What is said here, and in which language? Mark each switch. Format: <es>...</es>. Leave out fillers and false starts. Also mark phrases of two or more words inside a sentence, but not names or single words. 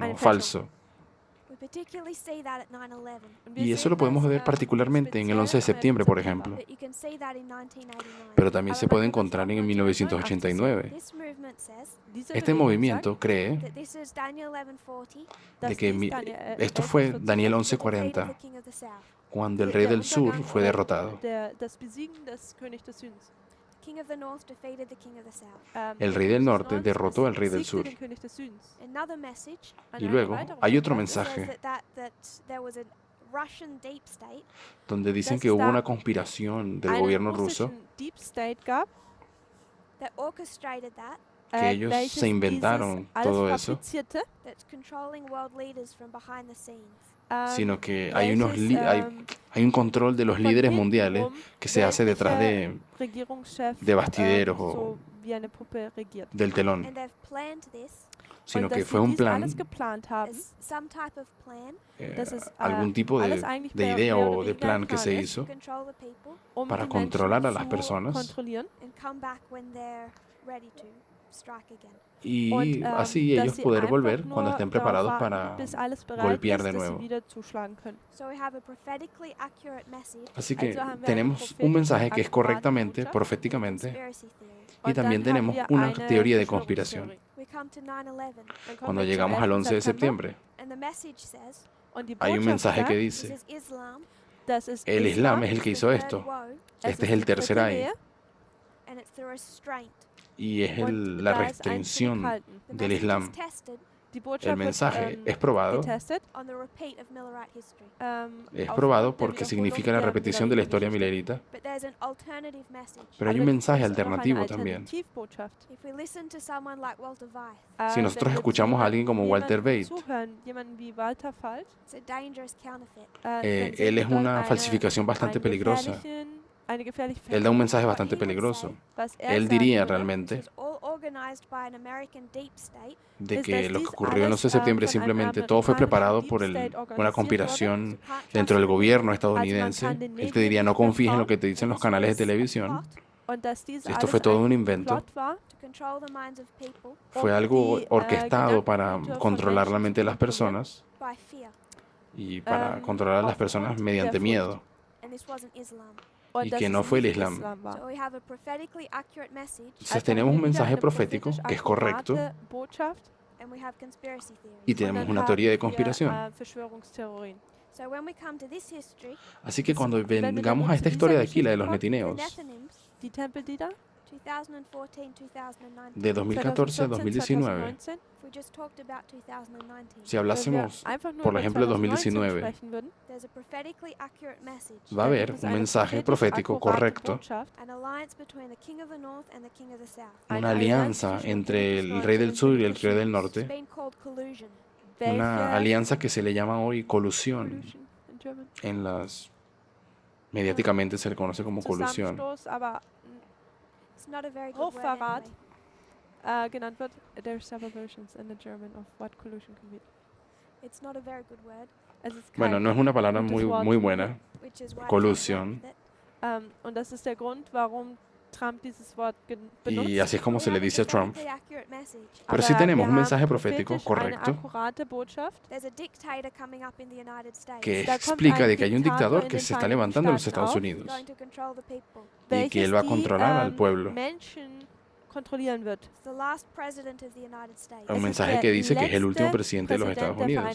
<de>Eine</de> <es>o</es> <de>Fälschung.</de> <es>falso.</es> <en>We particularly see that at 9/11,</en> <de>und wir</de> <es>Y eso</es> <de>sehen</de> <es>lo podemos</es> <de>das,</de> <es>ver particularmente en el 11 de</es> <de>speziell am 11.</de> <es>septiembre, por</es> <de>September.</de> <es>ejemplo.</es> <en>but you can see that in 1989.</en> <es>Pero también</es> <de>Aber</de> <es>se</es> <de>man</de> <es>puede</es> <de>kann das</de> <es>encontrar</es> <de>auch</de> <es>en 1989</es> <de>1989.</de> <en>This movement says</en> <de>Diese</de> <es>Este</es> <de>Bewegung</de> <es>movimiento cree</es> <en>that this is Daniel 11:40,</en> <de>sagt,</de> <es>de</es> <de>dass</de> <es>que</es> <de>dies Daniel,</de> <es>esto</es> <de>11:40</de> <es>fue Daniel</es> <en>the defeat of</en> <es>11:40,</es> <en>the king of the south.</en> <es>cuando el</es> <de>der</de> <es>rey del sur</es> <de>Untergang</de> <es>fue</es> <de>oder</de> <es>derrotado.</es> <de>Das Besiegen des Königs des Südens.</de> <en>The king of the north defeated the king of the south.</en> <es>El</es> <de>Der</de> <es>rey del</es> <de>König des</de> <es>norte</es> <de>Nordens</de> <es>derrotó al rey del</es> <de>besiegte</de> <es>sur.</es> <de>den König des Südens.</de> <en>Another message</en> <de>Und</de> <es>Y</es> <de>eine</de> <es>luego</es> <de>weitere</de> <es>hay otro</es> <de>Botschaft</de> <en>says</en> <es>mensaje</es> <en>that there was a Russian deep state</en> <es>donde dicen</es> <de>dass</de> <es>que</es> <de>es</de> <es>hubo</es> <de>da</de> <es>una conspiración del</es> <de>einen</de> <es>gobierno ruso,</es> <de>russischen</de> <en>Deep State</en> <de>gab,</de> <en>that orchestrated that,</en> <es>que ellos</es> <de>welches</de> <es>se inventaron</es> <de>dieses alles</de> <es>todo eso,</es> <de>fabrizierte,</de> <en>that's controlling world leaders from behind the scenes.</en> <es>sino que hay unos</es> <de>welches,</de> <es>hay un control de los</es> <de>von</de> <es>líderes</es> <de>hinten</de> <es>mundiales</es> <de>rum</de> <es>que se hace detrás</es> <de>welcher Regierungschef</de> <es>de bastideros o</es> <de>so wie eine Puppe regiert.</de> <es>del telón,</es> <en>And they've planned this</en> <es>sino</es> <de>Und</de> <es>que</es> <de>dass</de> <es>fue</es> <de>sie</de> <es>un</es> <de>dies</de> <es>plan,</es> <de>alles geplant haben,</de> <en>as some type of plan</en> <de>das ist</de> <es>algún tipo</es> <de>alles eigentlich</de> <es>de</es> <de>mehr</de> <es>idea</es> <de>oder</de> <es>o de</es> <de>weniger</de> <es>plan</es> <de>ein</de> <es>que</es> <de>Plan</de> <es>se</es> <de>ist,</de> <es>hizo</es> <en>to control the people</en> <es>para</es> <de>die Menschen</de> <es>controlar a las</es> <de>zu</de> <es>personas</es> <de>kontrollieren</de> <en>and come back when they're ready to strike again.</en> <es>y</es> <de>und</de> <es>así</es> <de>dass</de> <es>ellos</es> <de>sie</de> <es>poder</es> <de>einfach</de> <es>volver</es> <de>nur</de> <es>cuando estén</es> <de>darauf</de> <es>preparados</es> <de>warten,</de> <es>para</es> <de>bis alles bereit</de> <es>golpear</es> <de>ist,</de> <es>de</es> <de>dass</de> <es>nuevo.</es> <de>sie wieder zuschlagen können.</de> <en>So we have a prophetically accurate message,</en> <es>Así que</es> <de>Also haben wir</de> <es>tenemos</es> <de>eine</de> <es>un mensaje que es</es> <de>prophetisch</de> <es>correctamente,</es> <de>accurate</de> <es>proféticamente,</es> <en>conspiracy theory.</en> <es>y</es> <de>Und</de> <es>también</es> <de>dann</de> <es>tenemos</es> <de>haben wir</de> <es>una</es> <de>eine</de> <es>teoría de conspiración.</es> <de>Verschwörungstheorie.</de> <en>We come to 9/11,</en> <de>Dann kommen</de> <es>Cuando</es> <de>wir zum</de> <es>llegamos al 11 de</es> <de>11. September</de> <es>septiembre,</es> <en>and the message says</en> <de>und die</de> <es>hay un</es> <de>Botschaft</de> <es>mensaje que</es> <de>sagt,</de> <en>this</en> <es>dice,</es> <en>is Islam,</en> <de>dass es</de> <es>el Islam es</es> <de>ist</de> <es>el que</es> <en>it's</en> <es>hizo</es> <en>the third</en> <es>esto,</es> <en>woe,</en> <es>este es el tercer ay,</es> <en>and it's the restraint.</en> <es>y es</es> <de>und</de> <es>la</es> <de>da ist ein</de> <es>restricción</es> <de>Zurückhalten.</de> <en>The</en> <es>del</es> <en>message</en> <es>Islam.</es> <en>is tested</en> <de>Die</de> <es>El</es> <de>Botschaft</de> <es>mensaje</es> <de>wird</de> <es>es probado,</es> <de>getestet,</de> <en>on the repeat of Millerite history.</en> <es>es</es> <de>aufgrund</de> <es>probado</es> <de>der</de> <es>porque</es> <de>Wiederholung</de> <es>significa la</es> <de>der</de> <es>repetición de la historia</es> <de>Milleritengeschichte.</de> <es>milerita,</es> <en>But there's an alternative message.</en> <es>pero hay un</es> <de>Aber</de> <es>mensaje</es> <de>es gibt auch eine</de> <es>alternativo también.</es> <de>Alternativbotschaft.</de> <en>If we listen to someone like Walter Weiss,</en> <es>Si nosotros</es> <de>Wenn wir</de> <es>escuchamos a alguien como Walter</es> <de>jemanden</de> <es>Bate,</es> <de>zuhören, jemanden wie Walter Falt,</de> <en>it's a dangerous counterfeit.</en> <de>dann sehen</de> <es>él</es> <de>wir</de> <es>es</es> <de>dort</de> <es>una falsificación bastante peligrosa.</es> <de>eine gefährliche</de> <es>Él da un</es> <de>Fälschung.</de> <es>mensaje</es> <en>What</en> <es>bastante</es> <en>he would</en> <es>peligroso.</es> <en>say</en> <de>Was</de> <es>Él</es> <de>sagen</de> <es>diría</es> <de>würde,</de> <es>realmente</es> <en>It's all organized by an American deep state</en> <es>de es, que</es> <de>dass</de> <es>lo que</es> <de>dies</de> <es>ocurrió el 11 de</es> <de>alles,</de> <es>septiembre</es> <de>von einem</de> <es>simplemente todo fue</es> <de>amerikanischen</de> <es>preparado</es> <de>Deep</de> <es>por</es> <de>State</de> <es>una</es> <de>organisiert wurde.</de> <es>conspiración</es> <en>You can't</en> <es>dentro</es> <en>trust</en> <es>del</es> <en>the</en> <es>gobierno</es> <en>media.</en> <es>estadounidense.</es> <de>kann den</de> <es>Él</es> <de>Medien</de> <es>te diría, no</es> <de>nicht</de> <es>confíes en lo</es> <de>vertrauen.</de> <es>que te dicen los</es> <en>This</en> <es>canales de</es> <en>was a</en> <es>televisión.</es> <en>plot</en> <de>Und dass dies</de> <es>Esto</es> <de>alles</de> <es>fue todo un</es> <de>ein</de> <es>invento.</es> <de>Plot war,</de> <en>to control the minds of people</en> <es>Fue algo</es> <de>die,</de> <es>orquestado</es> <de>Gedanken</de> <es>para</es> <de>von</de> <es>controlar la</es> <de>Menschen</de> <es>mente de</es> <de>zu</de> <es>las</es> <de>kontrollieren.</de> <es>personas</es> <en>by fear,</en> <es>y para controlar a las personas</es> <de>aufgrund</de> <es>mediante</es> <de>der</de> <es>miedo.</es> <en>and this wasn't Islam.</en> <de>Und</de> <es>Y</es> <de>dass</de> <es>que</es> <de>es</de> <es>no fue el</es> <de>nicht</de> <es>Islam.</es> <de>war.</de> <en>So we have a prophetically accurate message,</en> <es>Entonces</es> <de>Also</de> <es>tenemos</es> <de>haben</de> <es>un</es> <de>wir wieder</de> <es>mensaje</es> <de>eine</de> <es>profético</es> <de>prophetisch</de> <es>que es correcto</es> <de>akkurate Botschaft</de> <en>and we have conspiracy theory.</en> <es>y</es> <de>und</de> <es>tenemos</es> <de>dann</de> <es>una</es> <de>haben</de> <es>teoría de</es> <de>wir,</de> <es>conspiración.</es> <de>Verschwörungstheorien.</de> <en>So when we come to this history,</en> <es>Así que cuando</es> <de>Wenn wir dann</de> <es>vengamos a</es> <de>jetzt</de> <es>esta</es> <de>zu</de> <es>historia de</es> <de>dieser</de> <es>aquí, la de</es> <de>Geschichte</de> <es>los</es> <de>kommen,</de> <en>the</en> <es>netinios,</es> <en>Nethinims,</en> <de>Die Tempellieder</de> <en>2014, 2019.</en> <es>de 2014 a 2019,</es> <de>2019.</de> <en>If we just talked about 2019,</en> <es>si</es> <de>Wenn wir</de> <es>hablásemos,</es> <de>einfach nur</de> <es>por</es> <de>über</de> <es>ejemplo, de</es> <de>2019</de> <es>2019,</es> <de>sprechen würden,</de> <en>there's a prophetically accurate message,</en> <es>va a</es> <de>dann</de> <es>haber</es> <de>gibt es</de> <es>un</es> <de>eine</de> <es>mensaje</es> <de>prophetisch</de> <es>profético</es> <de>akkurate</de> <es>correcto,</es> <de>Botschaft,</de> <en>an alliance between the king of the north and the king of the south.</en> <de>eine</de> <es>una</es> <de>Allianz</de> <es>alianza</es> <de>zwischen dem</de> <es>entre</es> <de>König des</de> <es>el</es> <de>Nordens</de> <es>rey</es> <de>und</de> <es>del</es> <de>dem</de> <es>sur y</es> <de>König</de> <es>el</es> <de>des</de> <es>rey del</es> <de>Südens,</de> <en>It's</en> <es>norte,</es> <en>been called collusion.</en> <es>una</es> <de>welche</de> <es>alianza que se le llama hoy colusión,</es> <en>Collusion in German?</en> <es>en las mediáticamente se le conoce como colusión.</es> <de>Zusammenstoß, aber</de> <en>It's not a very good word</en> <de>Hochverrat</de> <en>anyway.</en> <de>genannt wird.</de> <en>There's several versions in the German of what collusion can be. It's not a very good word,</en> <de>Es ist</de> <es>Bueno,</es> <de>kein</de> <es>no es una palabra</es> <de>gutes</de> <es>muy,</es> <de>Wort.</de> <es>muy buena,</es> <en>which is why Trump</en> <de>Collusion.</de> <en>went with it.</en> <de>Und das ist der Grund, warum Trump dieses Wort benutzt.</de> <es>y así es como</es> <en>We</en> <es>se le</es> <en>have a</en> <es>dice a Trump.</es> <en>prophetically accurate message.</en> <es>Pero sí</es> <de>Aber</de> <es>tenemos</es> <de>wir</de> <es>un mensaje</es> <de>haben</de> <es>profético</es> <de>prophetisch</de> <es>correcto</es> <de>eine akkurate Botschaft.</de> <en>There's a dictator coming up in the United States.</en> <es>que</es> <de>Da kommt</de> <es>explica</es> <de>ein</de> <es>de que hay un</es> <de>Diktator</de> <es>dictador</es> <de>in</de> <es>que</es> <de>den</de> <es>se está</es> <de>Vereinigten</de> <es>levantando en los</es> <de>Staaten</de> <es>Estados</es> <de>auf,</de> <es>Unidos</es> <en>going to control the people.</en> <es>y que él va a controlar al pueblo.</es> <de>Menschen kontrollieren wird.</de> <en>It's the last president of the United States.</en> <es>Un</es> <de>Es ist</de> <es>mensaje</es> <de>der</de> <es>que dice que es el último</es> <de>letzte</de> <es>presidente de los Estados</es> <de>Präsident der</de>